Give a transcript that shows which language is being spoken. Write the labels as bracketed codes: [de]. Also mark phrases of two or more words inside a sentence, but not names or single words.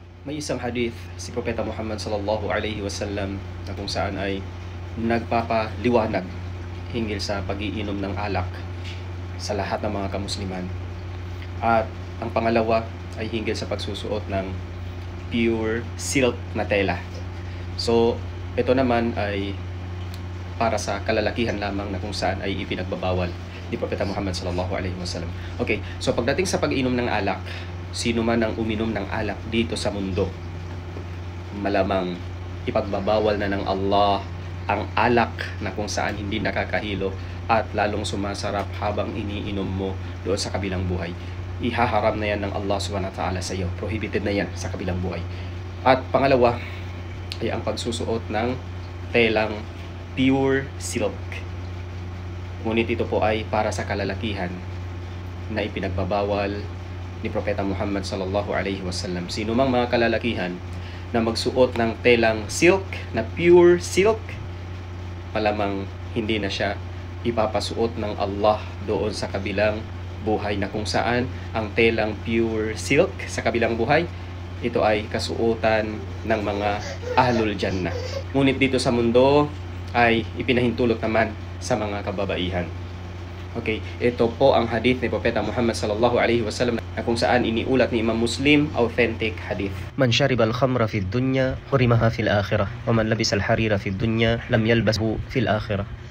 [tl] May isang hadith si Propeta Muhammad [ar] صلى الله عليه وسلم [tl] na kung saan ay nagpapaliwanag hinggil sa pag-iinom ng alak sa lahat ng mga kamusliman. At ang pangalawa ay hinggil sa pagsusuot ng [en] pure silk [tl] na tela. So, ito naman ay para sa kalalakihan lamang na kung saan ay ipinagbabawal ni Propeta Muhammad [ar] صلى الله عليه وسلم. [tl] Okay, so pagdating sa pag-inom ng alak, sino man ang uminom ng alak dito sa mundo, malamang ipagbabawal na ng Allah ang alak na kung saan hindi nakakahilo at lalong sumasarap habang iniinom mo doon sa kabilang buhay. Ihaharam na yan ng Allah [ar] سبحانه وتعالى [tl] sa iyo. Prohibited na yan sa kabilang buhay. At pangalawa ay ang pagsusuot ng telang [en] pure silk. [tl] Ngunit ito po ay para sa kalalakihan na ipinagbabawal ni Propeta Muhammad [ar] صلى الله عليه وسلم. [tl] Sino mang mga kalalakihan na magsuot ng telang silk, na [en] pure silk, [tl] malamang hindi na siya ipapasuot ng Allah doon sa kabilang buhay, na kung saan ang telang [en] pure silk [tl] sa kabilang buhay, ito ay kasuotan ng mga [ar] أهل الجنة. [tl] Ngunit dito sa mundo ay ipinahintulot naman sa mga kababaihan. Okay, ito po ang hadith ni Propeta Muhammad [ar] صلى الله عليه وسلم [tl] na kung saan iniulat ni Imam Muslim, [en] authentic hadith. [ar] من شرب الخمر في الدنيا حرمها في الآخرة ومن لبس الحرير في الدنيا لم يلبسه في الآخرة.